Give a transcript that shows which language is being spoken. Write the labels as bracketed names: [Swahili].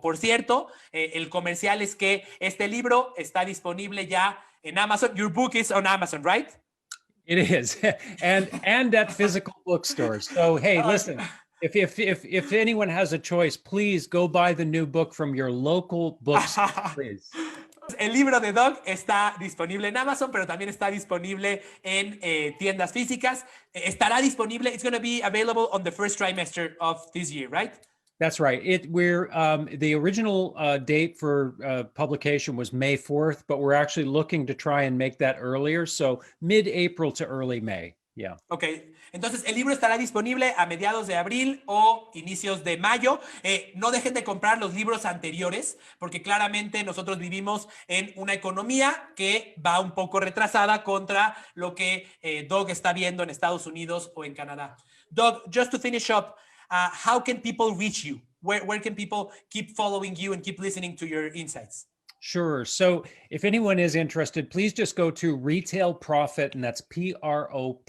[Spanish] Por cierto, el comercial es que este libro está disponible ya en Amazon. [English] Your book is on Amazon, right? It is, and at physical bookstores. So hey, listen, if anyone has a choice, please go buy the new book from your local bookstore, please. [Spanish] El libro de Doug está disponible en Amazon, pero también está disponible en tiendas físicas. Estará disponible. [English] It's going to be available on the first trimester of this year, right? That's right. The original date for publication was May 4th, but we're actually looking to try and make that earlier. So mid-April to early May. Yeah. [Spanish] Ok, entonces el libro estará disponible a mediados de abril o inicios de mayo. No dejen de comprar los libros anteriores, porque claramente nosotros vivimos en una economía que va un poco retrasada contra lo que Doug está viendo en Estados Unidos o en Canadá. [English] Doug, just to finish up, how can people reach you? Where can people keep following you and keep listening to your insights? Sure. So if anyone is interested, please just go to Retail Profit, and that's PROPHET.com.